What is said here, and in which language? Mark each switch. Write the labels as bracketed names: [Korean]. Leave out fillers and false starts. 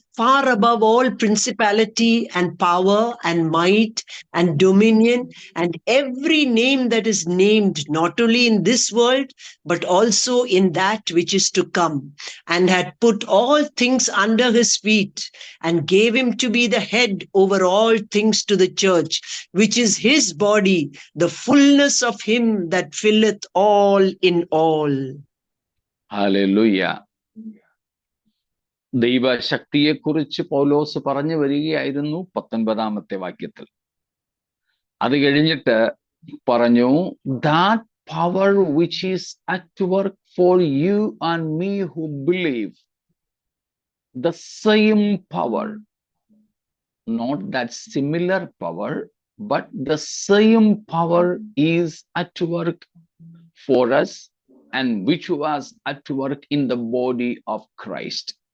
[English] far above all principality and power and might and dominion and every name that is named, not only in this world, but also in that which is to come, and had put all things under his feet, and gave him to be the head over all things to the church, which is his body, the fullness of him that filleth all in all. [Malayalam] Hallelujah. ദൈവശക്തിയെക്കുറിച്ച് പൗലോസ് പറഞ്ഞു വരികയായിരുന്നു 19-ാമത്തെ വാക്യത്തിൽ. അത് കഴിഞ്ഞിട്ട് പറഞ്ഞു, [English] that power which is at work for you and me who believe, the same power, not that similar power, but the same power is at work for us, and which was at work in the body of Christ.